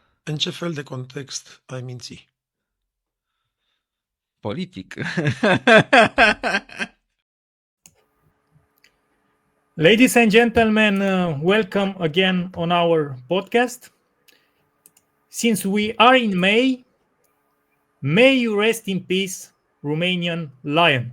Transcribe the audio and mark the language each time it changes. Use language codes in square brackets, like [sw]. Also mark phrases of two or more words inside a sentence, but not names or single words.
[ro] În ce fel de context ai minți? Politic. [en] Ladies and gentlemen, welcome again on our podcast. Since we are in May, may you rest in peace, Romanian lion.